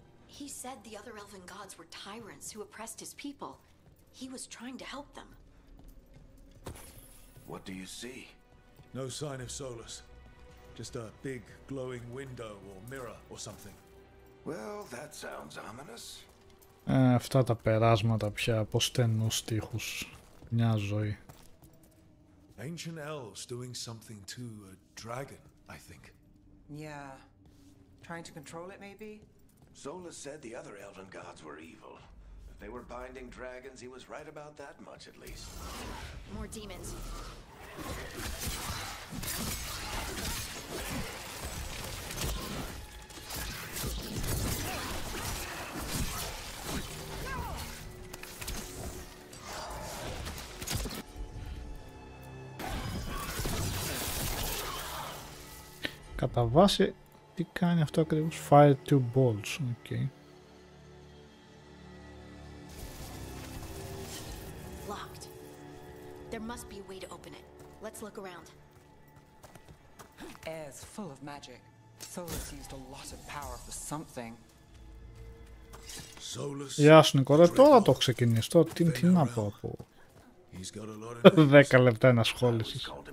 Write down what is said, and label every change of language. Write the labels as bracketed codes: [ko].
[en] He said the other elven gods were tyrants who oppressed his people. He was trying to help them. What do you see? No sign of Solus. Just a big glowing window or mirror or something. Well, that sounds ominous. [el] Αυτά τα περάσματα πια από στενούς τοίχους. Μια ζωή. [en] Ancient elves doing something to a dragon, I think. Yeah. Trying to control it, maybe? Solus said the other elven gods were evil. If they were binding dragons, he was right about that much, at least. More demons. [el] Κατά βάση, τι κάνει αυτό ακριβώς? [en] Fire two balls, ok. Locked. There must be a way to open it. Let's look around. Air's full of magic. Solus used a lot of power for something. Solus. [el] Γεια σου Νικόλα, τώρα το ξεκινήσει. Τώρα τι να πω από 10 λεπτά ενασχόλησης.